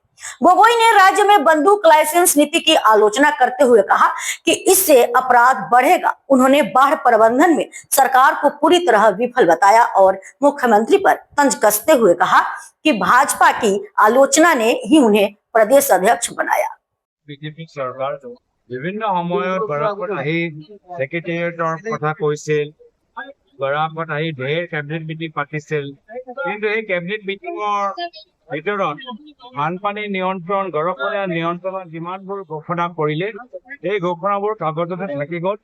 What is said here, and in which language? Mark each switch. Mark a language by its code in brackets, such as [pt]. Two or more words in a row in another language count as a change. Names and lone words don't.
[hi] गोगोई ने राज्य में बंदूक लाइसेंस नीति की आलोचना करते हुए कहा कि इससे अपराध बढ़ेगा। उन्होंने बाढ़ प्रबंधन में सरकार को पूरी तरह विफल बताया और मुख्यमंत्री पर तंज कसते हुए कहा कि भाजपा की आलोचना ने ही उन्हें प्रदेश अध्यक्ष बनाया। बीजेपी सरकार [as] বিভিন্ন সময়ত বৰাকত আহি সেক্ৰেটাৰিয়েটৰ কথা কৈছিল, বৰাকত আহি ঢেৰ [en] cabinet meeting [as] পাতিছিল, কিন্তু এই [en] cabinet meeting [as] ভিতৰত বানপানী নিয়ন্ত্ৰণ, গৰাখহনীয়া নিয়ন্ত্ৰণৰ যিমানবোৰ ঘোষণা কৰিলে এই ঘোষণাবোৰ কাগজতে থাকি গ'ল।